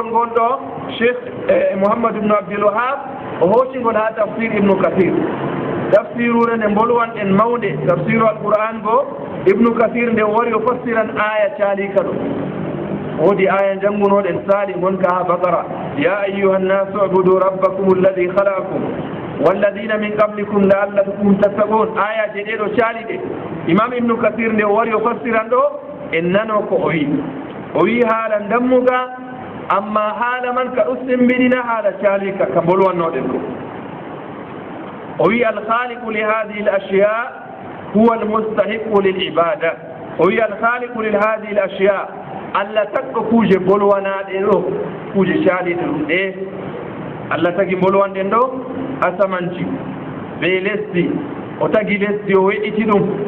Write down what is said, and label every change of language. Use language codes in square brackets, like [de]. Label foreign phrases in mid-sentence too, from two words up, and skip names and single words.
[ff] ngol ɗo cheikh mouhammadou ibnu abdul wahab o hoocingol ha tafsir ibnu kathir tafsirure nde bolwan en mawɗe [ar] تفسير القرآن [ff] go ibnu kathir nde wari o fassiran aya caalika ɗo woodi aya janngunoɗen saali gonka ha bakara [ar] يا أيها الناس اعبدوا ربكم الذي خلقكم والذين من قبلكم لعلكم تتقون [ff] ayaje ɗe ɗo caali ɗe imam ibnu kathir nde o wari o fassiran ɗo en nano ko o wi haala dammuga amma haala man ka ɗo sembiɗina haala caalika ka bolwannoɗen ko o wi [ar] الخالق لهذه الأشياء هو المستحق للعبادة [ff] o wi [ar] الخالق لهذه الأشياء [ff] allah tagɗo kuuje bolwanaɗe ɗo kuuje caaliɗe ɗum ɗe allah tagi bolwanɗen ɗo asamanci be lesdi o tagi lesdi o weɗɗiti ɗum